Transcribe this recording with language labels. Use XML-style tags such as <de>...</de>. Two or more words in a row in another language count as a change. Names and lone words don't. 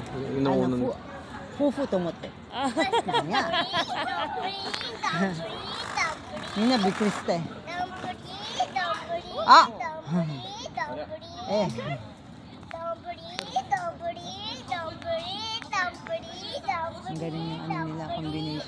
<tl>inuunan.</tl> <ja>夫婦と思って。何や。みんなびっくりして。</ja> <tl>あ。Ang galing yung ano nila, combination.</tl>